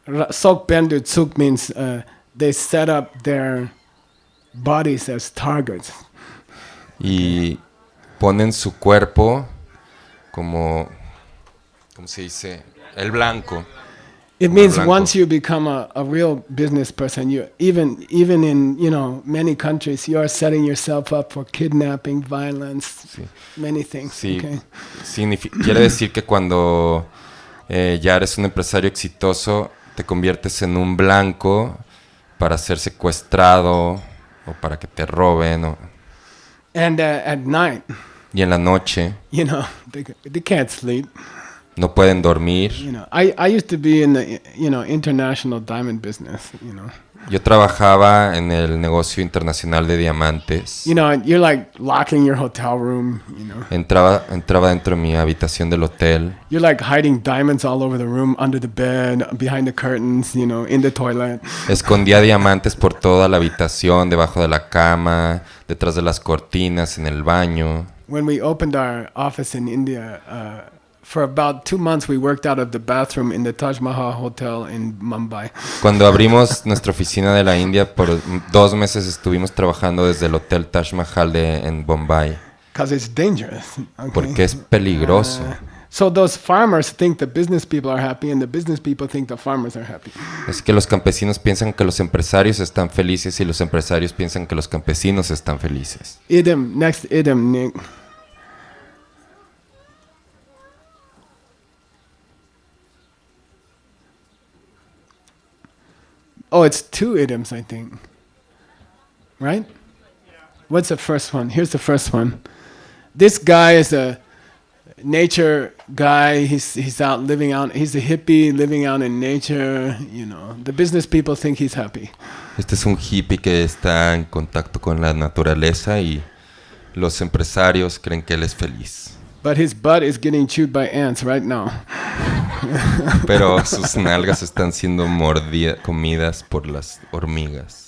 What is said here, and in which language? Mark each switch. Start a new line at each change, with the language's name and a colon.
English: Sok bendu tsuk means they set up their bodies as targets.
Spanish: Y ponen su cuerpo como, ¿cómo se dice? El blanco.
English: It means
Spanish: blanco.
English: once you become a real business person, you even in many countries you are setting yourself up for kidnapping, violence,
Spanish: Sí.
English: many things.
Spanish: Sí.
English: Okay.
Spanish: Quiere decir que cuando ya eres un empresario exitoso, te conviertes en un blanco para ser secuestrado o para que te roben.
English: And at night,
Spanish: Y en la noche
English: they can't sleep.
Spanish: no pueden dormir.
English: I used to be in the international diamond business.
Spanish: Yo trabajaba en el negocio internacional de diamantes.
English: You're like locking your hotel room.
Spanish: Entraba dentro de mi habitación del hotel.
English: You're like hiding diamonds all over the room, under the bed, behind the curtains, in the toilet.
Spanish: Escondía diamantes por toda la habitación, debajo de la cama, detrás de las cortinas, en el baño.
English: When we opened our office in India, for about 2 months we worked out of the bathroom in the Taj Mahal Hotel in Mumbai.
Spanish: Cuando abrimos nuestra oficina de la India, por 2 meses estuvimos trabajando desde el Hotel Taj Mahal en Bombay.
English: Because it's dangerous. Okay?
Spanish: Porque es peligroso.
English: So those farmers think the business people are happy and the business people think the farmers are happy.
Spanish: Es que los campesinos piensan que los empresarios están felices y los empresarios piensan que los campesinos están felices.
English: Idem, next idem, Nick. Oh, it's 2 idioms, I think. Right? What's the first one? Here's the first one. This guy is a nature guy. He's out living out. He's a hippie living out in nature. You know, the business people think he's happy.
Spanish: Este es un hippie que está en contacto con la naturaleza y los empresarios creen que él es feliz.
English: But his butt is getting chewed by ants right now.
Spanish: Pero sus nalgas están siendo comidas por las hormigas.